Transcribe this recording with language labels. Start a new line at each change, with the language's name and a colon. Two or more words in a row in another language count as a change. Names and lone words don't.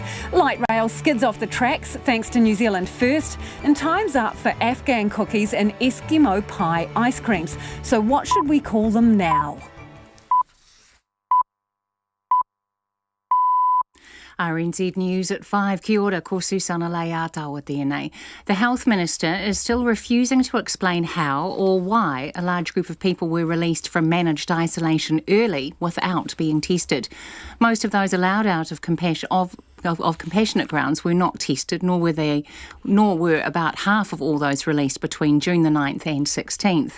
English: Light rail skids off the tracks thanks to New Zealand First, and time's up for Afghan cookies and Eskimo pie ice creams. So what should we call them now? RNZ News at 5.
Māori: Kia ora, ko Susana Leatawa tēnei.
English: The Health Minister is still refusing to explain how or why a large group of people were released from managed isolation early without being tested. Most of those allowed out of of compassionate grounds were not tested, nor were about half of all those released between June the 9th and 16th.